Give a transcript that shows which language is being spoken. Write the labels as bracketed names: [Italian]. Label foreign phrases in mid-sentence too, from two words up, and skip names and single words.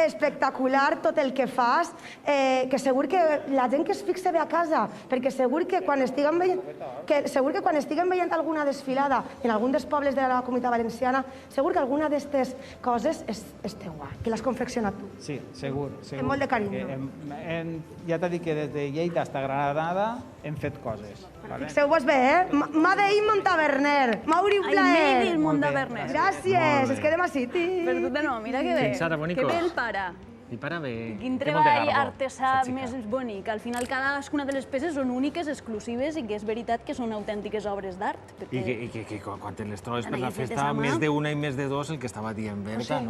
[Catalan] espectacular tot el que fas, que segur que la gent que es fixa bé a casa, perquè segur que quan estiguem veient alguna desfilada en algun dels pobles de la Comunitat Valenciana, segur que alguna d'aquestes coses és teua, que l'has confeccionat tu. Sí, segur. Amb molt de carinyo. Ja t'he dit que des de Lleida fins a Granada hem fet coses. Fixeu-vos bé, [English] Made in [Catalan] Montaverner. Mauri, un plaer. [English] Made in Montaverner. [Catalan] Gràcies, es quedem així. Perdó, no, mira que bé. Fins ara, bonicos. Que bé el pare. I para bé. Quin treball artesà més bonic. Al final, cadascuna de les peces són úniques, exclusives, i que és veritat que són autèntiques obres d'art. I que quan te les trobes per la festa, més d'una i més de dos, el que estava dient Berta, no?